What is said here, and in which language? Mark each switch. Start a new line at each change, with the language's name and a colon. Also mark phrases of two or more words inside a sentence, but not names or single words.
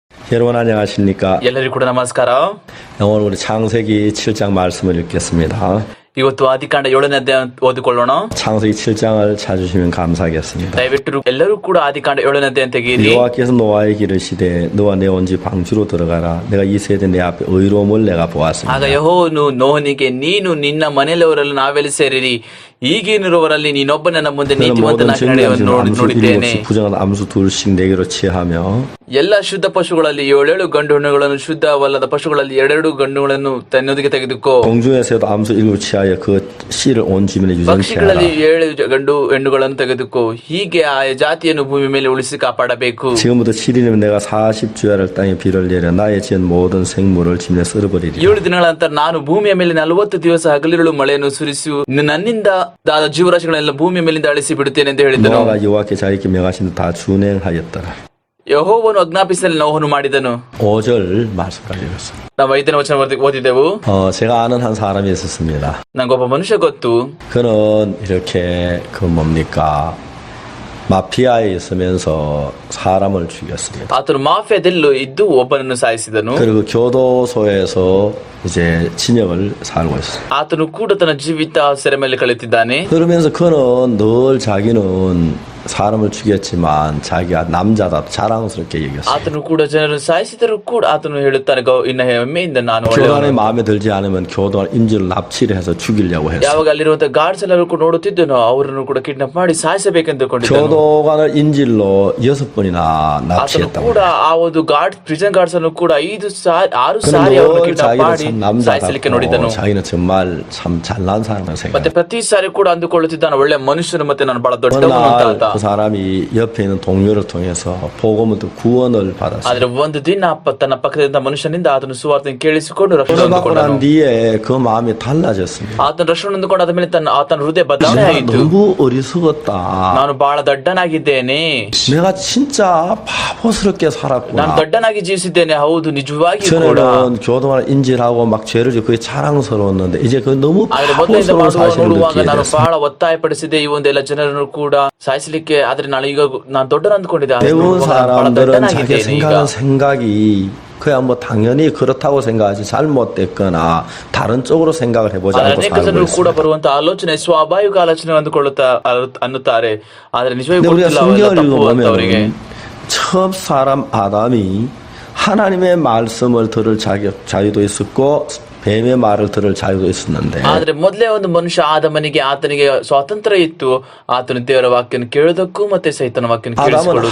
Korean: 여러분 안녕하십니까?
Kannada: ಎಲ್ಲರಿಗೂ ಕೂಡ ನಮಸ್ಕಾರ.
Korean: 오늘 우리 창세기 7장 말씀을 읽겠습니다.
Kannada: ಇವತ್ತು ಆದಿಕಾಂಡ 7ನೇ ಅಧ್ಯಾಯ ಓದಿಕೊಳ್ಳೋಣ.
Korean: 창세기 7장을 찾으시면 감사하겠습니다.
Kannada: ದಯವಿಟ್ಟು ಎಲ್ಲರೂ ಕೂಡ ಆದಿಕಾಂಡ 7ನೇ ಅಧ್ಯಾಯ ತೆಗೆಯಿರಿ.
Korean: 여호와께서 노아에게 이르시되 너와 내 온 집 방주로 들어가라. 내가 이 세대 내 앞에 의로움을 내가 보았습니다.
Kannada: ಆಗ ಯೆಹೋವನು ನೋಹನಿಗೆ ನೀನು ನಿನ್ನ ಮನೆಯವರೆಲ್ಲ ನಾವೆಲ್ಲಿ ಸೇರಿರಿ, ಈಗಿರುವವರಲ್ಲಿ ನೀನೊಬ್ಬ ನನ್ನ ಮುಂದೆ ನೀತಿವಂತನಾಗಿ ನಡೆಯುವುದನ್ನು ನೋಡಿದ್ದೇನೆ.
Korean: 부정한 암수 둘씩 네 개로 취하며
Kannada: ಎಲ್ಲ ಶುದ್ಧ ಪಶುಗಳಲ್ಲಿ 7 ಗಂಡು ಹೆಣ್ಣುಗಳನ್ನು, ಶುದ್ಧವಲ್ಲದ ಪಶುಗಳಲ್ಲಿ 2 ಗಂಡುಗಳನ್ನು ತನ್ನೊಂದಿಗೆ ತೆಗೆದುಕೋ.
Korean: 공중에서도 암수 7 취하여 그 씨를 온 지면에 유전케 하라.
Kannada: ಪಕ್ಷಿಗಳಲ್ಲಿ 7 ಗಂಡು ಹೆಣ್ಣುಗಳನ್ನು ತೆಗೆದುಕೋ. ಹೀಗೆ ಆ ಜಾತಿಯನ್ನು ಭೂಮಿ ಮೇಲೆ ಉಳಿಸಿ ಕಾಪಾಡಬೇಕು.
Korean: 지금부터 7일이면 내가 40주야를 땅에 비를 내려 나의 지은 모든 생물을 지면에 썰어버리리라.
Kannada: 7 ದಿನಗಳ ನಂತರ ನಾನು ಭೂಮಿಯ ಮೇಲೆ 40 ದಿವಸ ಹಗಲಿರುಳು ಮಳೆಯನ್ನು ಸುರಿಸು, ನನ್ನಿಂದ ಜೀವರಾಶಿಗಳೆಲ್ಲ ಭೂಮಿಯ ಮೇಲಿಂದ ಅಳಿಸಿ ಬಿಡುತ್ತೇನೆ ಎಂದು ಹೇಳಿದನು.
Korean: 노아가 여호와께 자기께 명하신 다 준행하였더라.
Kannada: ಯೆಹೋವನು ಆಜ್ಞಾಪಿಸಿದಲ್ಲಿ ನೋಹನು ಮಾಡಿದನು.
Korean: 5절 말씀까지 읽었습니다.
Kannada: ನಾವು 5ನೇ ವಚನ ಓದಿದೆವು.
Korean: 제가 아는 한 사람이 있었습니다.
Kannada: ನಂಗೊಬ್ಬ ಮನುಷ್ಯ ಗೊತ್ತು.
Korean: 그는 이렇게 뭡니까 마피아에 있으면서 사람을 죽였습니다.
Kannada: ಆತನು ಮಾಫಿಯಾದಲ್ಲೂ ಇದ್ದು ಒಬ್ಬನನ್ನು ಸಾಯಿಸಿದನು.
Korean: 그리고 교도소에서 이제 진역을 살고 있어요.
Kannada: ಆತನು ಕೂಡ ತನ್ನ ಜೀವಿತ ಸೆರೆ ಮೇಲೆ ಕಳೆಯುತ್ತಿದ್ದಾನೆ.
Korean: 그러면서 그는 늘 자기는 사람을 죽였지만 자기가 남자다 자랑스럽게 여겼어요.
Kannada: ಆತನು ಕೂಡ ಜನರನ್ನು ಸಾಯಿಸಿದರೂ ಕೂಡ ಆತನು ಹೇಳುತ್ತಾನೆ, ಇನ್ನ ಹೆಮ್ಮೆಯಿಂದ ನಾನು
Korean: 교단에 마음에 들지 않으면 교단 인질을 납치를 해서 죽이려고 했어요.
Kannada: ಯಾವಾಗ ಅಲ್ಲಿರುವಂತಹ ಗಾರ್ಡ್ಸ್ ಎಲ್ಲರೂ ಕೂಡ ನೋಡುತ್ತಿದ್ದನೋ ಅವರನ್ನು ಕೂಡ ಕಿಡ್ನಾಪ್ ಮಾಡಿ ಸಾಯಿಸಬೇಕೆಂದುಕೊಂಡಿದ್ದನು.
Korean: 교도관을 인질로 6번이나
Kannada: ಆತನು
Korean: 납치했다고.
Kannada: ಕೂಡ ಆ ಒಂದು
English: guard prison guards
Kannada: ಅನ್ನು ಕೂಡ 6 ಸಾರಿ ಅವರನ್ನು ಕಿಡ್ನಾಪ್ ಮಾಡಿ ಸಾಯಿಸಲಿಕ್ಕೆ ನೋಡಿದನು.
Korean: 자기는 정말 참 잘난 사람을 생각.
Kannada: ಮತ್ತೆ ಪ್ರತಿ ಸಾರಿ ಕೂಡ ಅಂದುಕೊಳ್ಳುತ್ತಿದ್ದಾನೆ, ಒಳ್ಳೆ ಮನುಷ್ಯನು ಮತ್ತೆ ನಾನು ಬಹಳ ದೊಡ್ಡವನು ಅಂತ ಆತ.
Korean: 그 사람이 옆에 있는 동료를 통해서 복음을 듣고 구원을 받았어요.
Kannada: ಆದ್ರೆ ಒಂದು ದಿನ ತನ್ನ ಪಕ್ಕದಿಂದ ಮನುಷ್ಯನಿಂದ ಆತನು ಸುವಾರ್ತೆಯನ್ನು ಕೇಳಿಸಿಕೊಂಡು ರಕ್ಷಣೆ
Korean: 받고 난
Kannada: ಹೊಂದಿಕೊಂಡನು.
Korean: 뒤에 그 마음이 달라졌습니다.
Kannada: ಆತನು ರಕ್ಷಣೆ ಹೊಂದಿಕೊಂಡ ಆದ ಮೇಲೆ ಆತನ ಹೃದಯ ಬದಲಾವಣೆ
Korean: 내가
Kannada: ಆಯಿತು.
Korean: 너무 어리석었다.
Kannada: ನಾನು ಬಹಳ ದಡ್ಡನಾಗಿದ್ದೇನೆ,
Korean: 내가 진짜 바보스럽게
Kannada: ನಾನು
Korean: 살았구나.
Kannada: ದಡ್ಡನಾಗಿ ಜೀವಿಸಿದ್ದೇನೆ. ಹೌದು, ನಿಜವಾಗಿ ಕೂಡ.
Korean: 전에는 교도관을 인질하고 막 죄를 지고 그게 자랑스러웠는데 이제 그 너무
Kannada: ಆದ್ರೆ ಮೊದಲಿಂದ
Korean: 바보스러운 사실을
Kannada: ನೋಡುವಾಗ
Korean: 느끼게
Kannada: ನಾನು
Korean: 됐어요.
Kannada: ಬಹಳ ಒತ್ತಾಯಪಡಿಸಿದೆ ಈ ಒಂದೆಲ್ಲ ಜನರನ್ನು ಕೂಡ ಸಾಯಿಸಲಿಕ್ಕೆ. ಆದ್ರೆ ನಾನು ದೊಡ್ಡನ ಅಂದ್ಕೊಂಡಿದ್ದೆ.
Korean: 대부분
Kannada: ಬಹಳ
Korean: 사람들은 자기
Kannada: ದಡ್ಡನಾಗಿದ್ದೇನೆ ಈಗ.
Korean: 생각하는 생각이 그야 뭐 당연히 그렇다고 생각하지 잘못됐거나 다른 쪽으로 생각을 해보지 않고
Kannada: ಅನೇಕ
Korean: 살고
Kannada: ಜನರು ಕೂಡ
Korean: 있습니다.
Kannada: ಬರುವಂತ ಆಲೋಚನೆ ಸ್ವಾಭಾವಿಕ ಆಲೋಚನೆ ಅನ್ನುತ್ತಾರೆ. ಆದ್ರೆ ನಿಜವಾಗಿ
Korean: 근데 우리가
Kannada: ಗೊತ್ತಿಲ್ಲ ಅವೆಲ್ಲ
Korean: 성경을
Kannada: ತಪ್ಪು ಅಂತ ಅವರಿಗೆ.
Korean: 읽어보면 처음 사람 아담이 하나님의 말씀을 들을 자유도 있었고 뱀의 말을 들을 자유도 있었는데
Kannada: ಆದ್ರೆ ಮೊದಲೇ ಒಂದು ಮನುಷ್ಯ ಆದಮನಿಗೆ ಆತನಿಗೆ ಸ್ವಾತಂತ್ರ್ಯ ಇತ್ತು. ಆತನು ದೇವರ ವಾಕ್ಯವನ್ನು ಕೇಳೋದಕ್ಕೂ ಮತ್ತೆ ಸೈತನ ವಾಕ್ಯವನ್ನು
Korean: 아담은
Kannada: ಕೇಳಿಸಿಕೊಳ್ಳುವುದಕ್ಕೂ.